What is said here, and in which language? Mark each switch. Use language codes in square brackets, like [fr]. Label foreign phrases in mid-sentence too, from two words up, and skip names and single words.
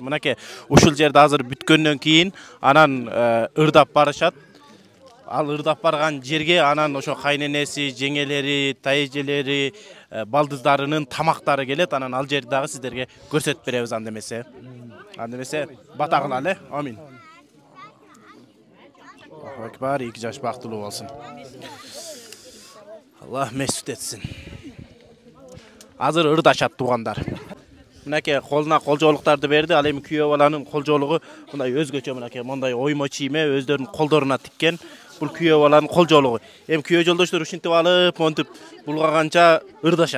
[ky] Мынакей ушул жерде азыр бүткөндөн кийин анан ырдап барышат. Ал ырдап барган жерге анан ошо кайненеси, жеңелери, тайэжелери, балдыздарынын тамактары келет. Анан ал жерди дагы сиздерге көрсөтүп беребиз андемесе. Андемесе бата кылалы. Амин. [ar] الله أكبر, [ky] 2 жаш бактылуу болсун. [tr] Allah mesut etsin. [ky] Азыр ырдашат туугандар. Мынакей колуна колжоолуктарды берди. Ал эми күйөө баланын колжоолугу мындай өзгөчө, мынакей мондай оймо чийме өздөрүнүн колдоруна тиккен. Бул күйөө баланын колжоолугу. Эми күйөө жолдоштор ушинтип алып, монтип булгаганча ырдашат.